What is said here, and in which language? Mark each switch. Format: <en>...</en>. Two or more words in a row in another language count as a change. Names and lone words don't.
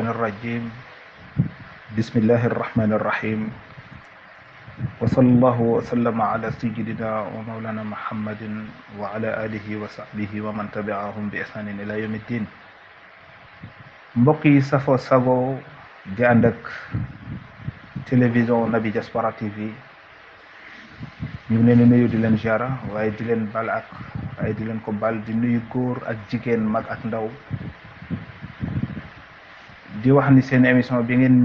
<ar>الرجيم بسم الله الرحمن الرحيم وصلى الله وسلم على سيدنا ومولانا محمد وعلى آله وصحبه ومن تبعهم بإحسان إلى يوم الدين</ar> <wo>mbokk yi safoo sago di ànd ak télévision Naby Diaspora TV ñu ngi leen di nuyu di leen ziara waaye di leen bal ak waaye di leen ko bal di nuyu góor ak jigéen mag ak ndaw di wax ni seen émission bi ngeen</wo>